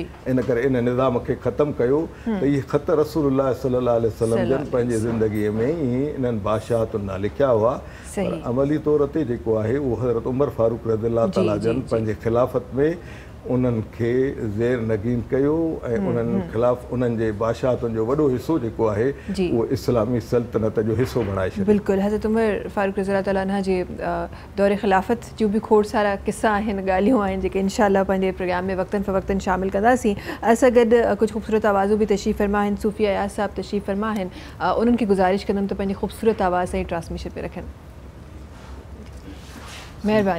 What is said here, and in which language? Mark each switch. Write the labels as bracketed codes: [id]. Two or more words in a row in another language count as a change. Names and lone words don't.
[sd] इन करे इन निज़ाम खे ख़तमु कयो। त इहे ख़त रसूलुल्लाह [ar] صلى الله عليه وسلم [sd] जन पंहिंजे ज़िंदगीअ में ई इन्हनि बादशाहतुनि ॾांहुं लिखिया हुआ, पर अमली तौर ते जेको आहे उहो हज़रत उमर फारूक [ar] رضي الله تعالى [sd] जन पंहिंजे ख़िलाफ़त में उन्हनि खे ज़ेर नगीन कयो ऐं उन्हनि ख़िलाफ़ उन्हनि जे बादशाहतुनि जो वॾो हिसो जेको आहे उहो इस्लामी सल्तनत जो हिसो बणाए छॾियो। बिल्कुलु, हज़रत उमर फारूक [ar] رضي الله تعالى عنه [sd] जे दौर ख़िलाफ़त जूं बि खोड़ सारा किस्सा आहिनि, ॻाल्हियूं आहिनि, जेके इंशाअल्लाह पंहिंजे प्रोग्राम में वक़्तन फ़वक़्तन शामिल कंदासीं। असां गॾु कुझु ख़ूबसूरत आवाज़ूं बि तशरीफ़ फ़रमा आहिनि, सूफ़िया याज़ साहब तशरीफ़ फ़रमा आहिनि, उन्हनि खे गुज़ारिश कंदमि त पंहिंजी ख़ूबसूरत आवाज़ सां ई ट्रांसमिशन पे रखनि। महिरबानी।